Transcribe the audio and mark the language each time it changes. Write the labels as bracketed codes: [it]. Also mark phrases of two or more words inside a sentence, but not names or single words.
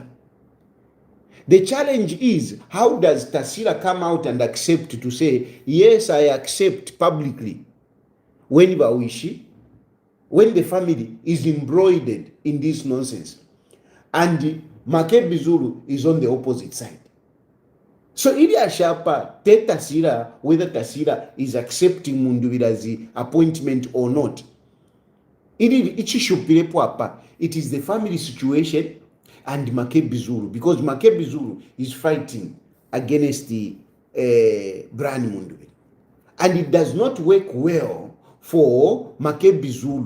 [en] The challenge is, how does Tasira come out and accept to say, yes, I accept publicly, when the family is embroidered in this nonsense, and Makebi Zulu is on the opposite side. So [bem] ili ashapa te [en] Tasira whether Tasira is accepting Mundubira's appointment or not. It is the family situation and Makebi Zulu, because Makebi Zulu is fighting against the Brand Mundubira. And it does not work well for Makebi Zulu.